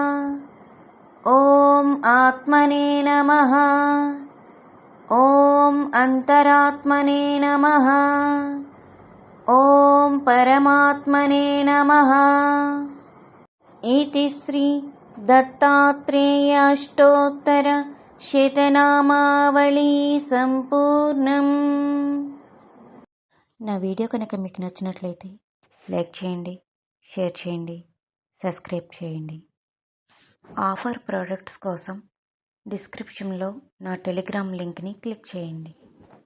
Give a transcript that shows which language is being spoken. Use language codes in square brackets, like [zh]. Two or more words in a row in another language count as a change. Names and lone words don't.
[sa] ॐ आत्मने नमः। ॐ अन्तरात्मने नमः। ॐ परमात्मने नमः। इति श्री दत्तात्रेय अष्टोत्तर शतनामावली सम्पूर्णम्. [te] నా వీడియో కనుక మీకు నచ్చినట్లయితే లైక్ చేయండి, షేర్ చేయండి, సబ్స్క్రైబ్ చేయండి. [en] offer products [te] కోసం డిస్క్రిప్షన్లో నా టెలిగ్రామ్ లింక్ని క్లిక్ చేయండి.